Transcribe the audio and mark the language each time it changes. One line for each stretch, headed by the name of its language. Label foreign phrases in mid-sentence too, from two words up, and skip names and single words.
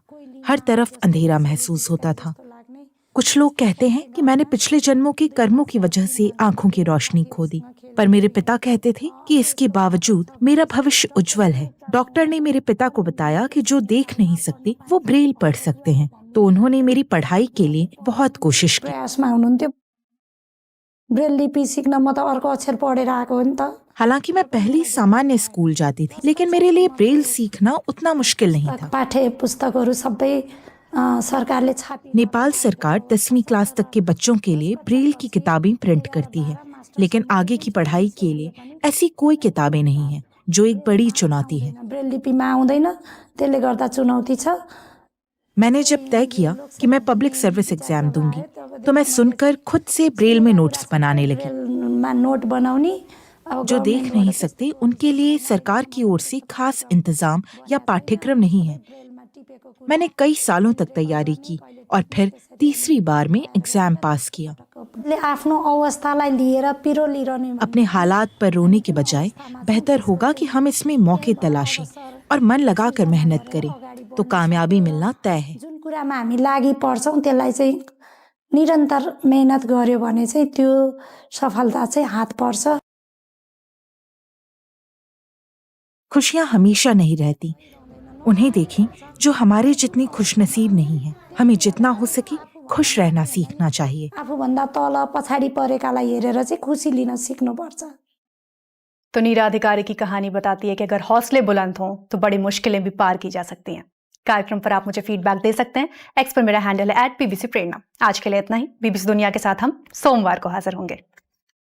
Hindi: हर तरफ अंधेरा महसूस होता था। कुछ लोग कहते हैं कि मैंने पिछले जन्मों के कर्मों की वजह से आंखों की रोशनी खो दी, पर मेरे पिता कहते थे कि इसके बावजूद मेरा भविष्य उज्जवल है। डॉक्टर ने मेरे पिता को बताया कि जो देख नहीं सकते वो ब्रेल पढ़ सकते हैं, तो उन्होंने मेरी पढ़ाई के लिए बहुत कोशिश की।
Nepali: ब्रेल लिपि सीखना मतलब अर्को अक्षर पढेर आएको हो नि त।
Hindi: हालांकि मैं पहले सामान्य स्कूल जाती थी, लेकिन मेरे लिए ब्रेल सीखना उतना मुश्किल नहीं था।
Nepali: पाठ्य पुस्तकहरू सबै सरकारले छापी।
Hindi: नेपाल सरकार 10वीं क्लास तक के बच्चों के लिए ब्रेल की किताबें प्रिंट करती है, लेकिन आगे की पढ़ाई के लिए ऐसी कोई किताबें नहीं है, जो एक बड़ी चुनौती है।
Nepali: ब्रेल लिपिमा आउँदैन, त्यसले गर्दा चुनौती छ।
Hindi: मैंने जब तय किया कि मैं
English: public service exam
Hindi: दूंगी, तो मैं सुनकर खुद से ब्रेल में नोट्स बनाने लगी।
Nepali: नोट बनाउनी।
Hindi: जो देख नहीं सकते उनके लिए सरकार की ओर से खास इंतजाम या पाठ्यक्रम नहीं है। मैंने कई सालों तक तैयारी की और फिर तीसरी बार में एग्जाम पास किया। अपने हालात पर रोने के बजाय बेहतर होगा कि हम इसमें मौके तलाशें और मन लगाकर मेहनत करें, तो कामयाबी मिलना तय है।
Nepali: जुन कुरामा हामी लागि पर्छौं त्यसलाई चाहिँ निरन्तर मेहनत गर्यो भने चाहिँ त्यो सफलता चाहिँ हात पर्छ।
Hindi: खुशियां हमेशा नहीं रहती। उन्हें देखें जो हमारे जितनी खुशनसीब नहीं है। हमें जितना हो सके खुश रहना सीखना चाहिए।
Nepali: आफूभन्दा तल पछाडि परेकालाई हेरेर चाहिँ खुसी लिन सिक्नुपर्छ।
Hindi: तो नीरा अधिकारी की कहानी बताती है कि अगर हौसले बुलंद हों तो बड़ी मुश्किलें भी पार की जा सकती हैं। कार्यक्रम पर आप मुझे फीडबैक दे सकते हैं। एक्स पर मेरा हैंडल है @BBC प्रेरणा। आज के लिए इतना ही। बीबीसी दुनिया के साथ हम सोमवार को हाजिर होंगे।